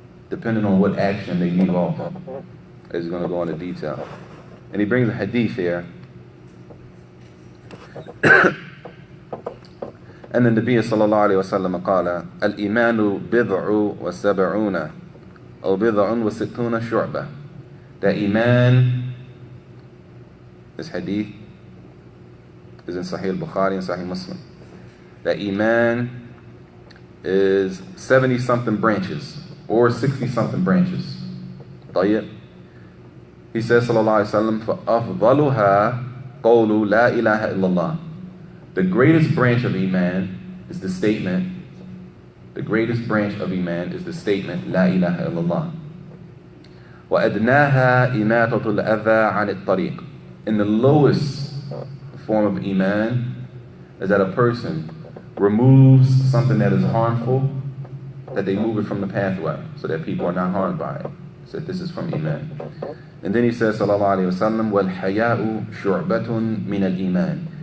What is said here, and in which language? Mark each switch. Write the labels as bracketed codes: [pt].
[en] Depending on what action they leave off. He's going to go into detail. And he brings a hadith here. [ar] أن النبي صلى الله عليه وسلم قال الإيمان بضع وسبعون أو بضع وستون شعبة. [en] That Iman, this hadith is in Sahih Bukhari and Sahih Muslim. That Iman is 70 something branches or 60 something branches. [ar] طيب. [en] He says [ar] sallallahu alaihi wasallam فأفضلها قول لا إله إلا الله. [en] The greatest branch of Iman is the statement. The greatest branch of Iman is the statement [ar] لا إله إلا الله. وأدناها إماتة الأذى عن الطريق. [en] And the lowest form of Iman is that a person removes something that is harmful, that they move it from the pathway so that people are not harmed by it. So this is from Iman. And then he says sallallahu alayhi wa sallam [ar] وَالْحَيَاءُ شُعْبَةٌ مِنَ الْإِيمَانِ.